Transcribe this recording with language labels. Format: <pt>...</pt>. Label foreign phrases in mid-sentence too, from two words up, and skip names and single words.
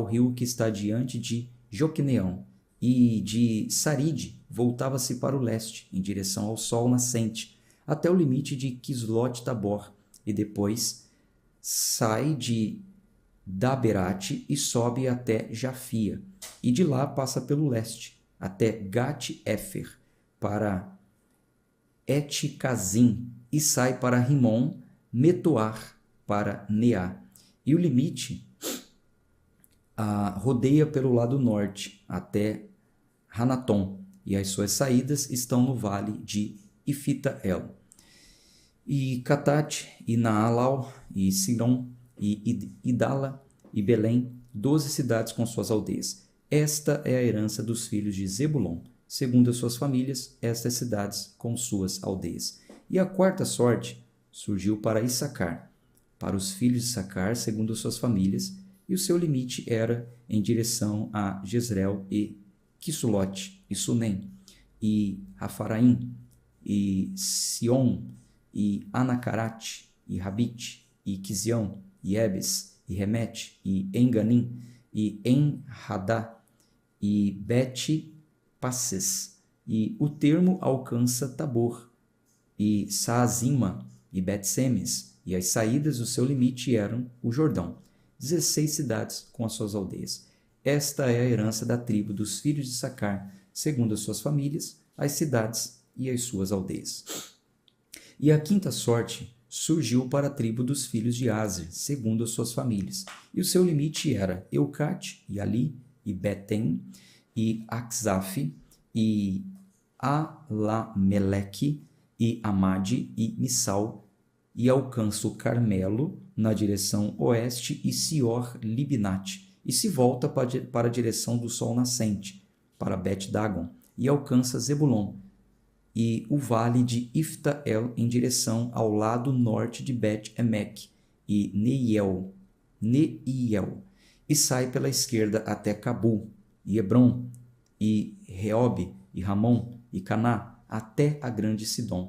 <pt>rio que está diante de Joqueneão, e de Saride voltava-se para o leste, em direção ao sol nascente, até o limite de Quislot-Tabor, e depois sai de Daberate e sobe até Jafia, e de lá passa pelo leste, até Gat-Éfer, para Eticazim, e sai para Rimon, Metoar, para Neá. E o limite rodeia pelo lado norte, até Hanatom, e as suas saídas estão no vale de Ifita-El. E Catate, e Naalau, e Siron, e Idala, e Belém, 12 cidades com suas aldeias. Esta é a herança dos filhos de Zebulon, segundo as suas famílias, estas cidades com suas aldeias. E a quarta sorte surgiu para Issacar, para os filhos de Issacar, segundo as suas famílias, e o seu limite era em direção a Jezreel e Quisulote, e Sunem, e Rafaraim, e Sion, e Anacarate, e Rabite, e Quizião, e Ebes, e Remete, e Enganim, e En-Hadá, e Bet-Passes, e o termo alcança Tabor, e Saazima, e Bet-Semes, e as saídas do seu limite eram o Jordão, 16 cidades com as suas aldeias. Esta é a herança da tribo dos filhos de Issacar, segundo as suas famílias, as cidades e as suas aldeias. E a quinta sorte surgiu para a tribo dos filhos de Aser, segundo as suas famílias. E o seu limite era Eucate, e Ali, e Betem, e Axaf, e Alameleque, e Amade, e Missal, e alcança o Carmelo na direção oeste e Sior-Libnate, e se volta para a direção do sol nascente, para Bet-Dagon, e alcança Zebulon, e o vale de Ifta-El em direção ao lado norte de Bet-Emek e Neiel, e sai pela esquerda até Cabu, e Hebron, e Reob, e Ramon, e Caná, até a grande Sidom.</pt>